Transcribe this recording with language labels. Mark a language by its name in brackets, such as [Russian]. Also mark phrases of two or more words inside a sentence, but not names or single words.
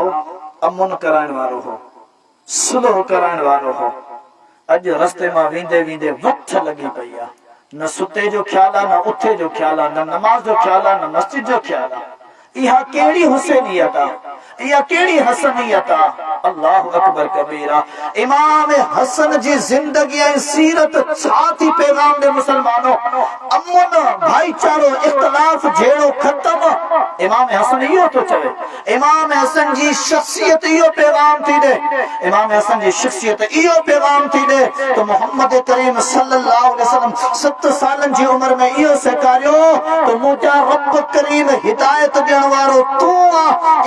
[Sindhi] अमुन कराइण वारो हो, सुलह कराइण वारो हो। अॼु रस्ते मां वेंदे वेंदे वठ लॻी पई आहे, न सुते जो ख्याल आहे, न उथे जो ख्याल आहे, न नमाज जो ख्याल आहे, न मस्जिद जो ख्याल आहे। इहा कहिड़ी हुसैनियत आहे, इहा कहिड़ी हसनियत आहे। [Arabic] الله أكبر كبيرا. [Sindhi] इमाम हसन जी जिंदगी ऐं सीरत छा थी पैगाम ॾे मुसलमानो? अमुन, भाईचारो, इख़्तिलाफ़ झेड़ो ख़त्म। इमाम हसन इहो थो चवे। इमाम हसन जी शख्सियत इहो पैगाम थी ॾे, इमाम हसन जी शख्सियत इहो पैगाम थी ॾे त मोहम्मद करीम [Arabic] صلى الله عليه وسلم [Sindhi] 7 सालनि जी उम्र में इहो सेखारियो त मुंहिंजा रब करीम हिदायत ॾियण वारो तूं आहे।